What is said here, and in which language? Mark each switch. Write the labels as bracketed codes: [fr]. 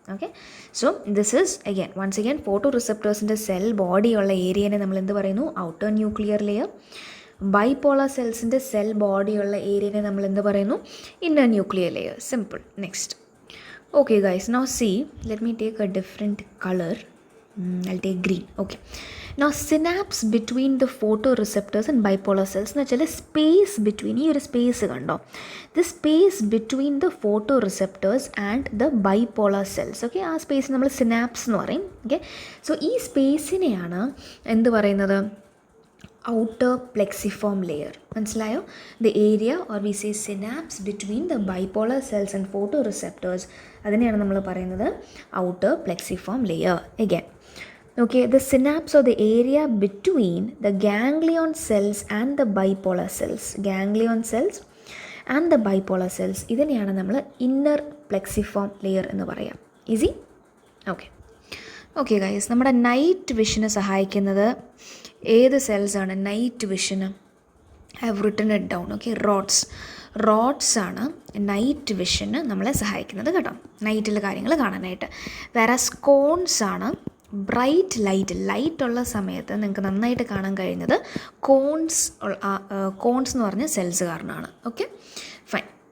[en] okay, so this is once again [ml] photo റിസെപ്റ്റേഴ്സിൻ്റെ cell ബോഡിയുള്ള ഏരിയനെ നമ്മൾ എന്ത് പറയുന്നു? Outer nuclear layer. Bipolar സെൽസിൻ്റെ cell ബോഡിയുള്ള ഏരിയനെ നമ്മൾ എന്ത് പറയുന്നു? Inner nuclear layer. Simple. Next. [en] Okay guys, now see, let me take a different colour. I'll take green. Okay, now synapse between the photoreceptors and bipolar cells എന്ന് വെച്ചാൽ space between, [ml] ഈ ഒരു space കണ്ടോ? [en] The space between the photoreceptors and the bipolar cells. [ml] Okay, ആ space നമ്മൾ synapse എന്ന് പറയും. Okay, so ഈ സ്പേസിനെയാണ് എന്ത് പറയുന്നത്? [en] Outer plexiform layer. മനസ്സിലായോ? The area or we say synapse between the bipolar cells and photoreceptors, [ml] അതിനെയാണ് നമ്മൾ പറയുന്നത് [en] Outer plexiform layer. Again, okay, the synapse or the area between the ganglion cells and the bipolar cells, ganglion cells and the bipolar cells, [ml] ഇതിനെയാണ് നമ്മൾ inner പ്ലെക്സിഫോം layer എന്ന് പറയാം. [en] Easy? Okay. [ml] Okay guys, നമ്മുടെ night വിഷന് സഹായിക്കുന്നത് ഏത് സെൽസാണ്? Night vision [en] I have written it down. [ml] Okay, roads ആണ് night വിഷന് നമ്മളെ സഹായിക്കുന്നത് കേട്ടോ, നൈറ്റിൽ കാര്യങ്ങൾ കാണാനായിട്ട്. വേറെ കോൺസ് ആണ് ബ്രൈറ്റ് ലൈറ്റ് ഉള്ള സമയത്ത് നിങ്ങൾക്ക് നന്നായിട്ട് കാണാൻ കഴിയുന്നത് കോൺസ് എന്ന് പറഞ്ഞ സെൽസ് കാരണമാണ്. Okay, fine.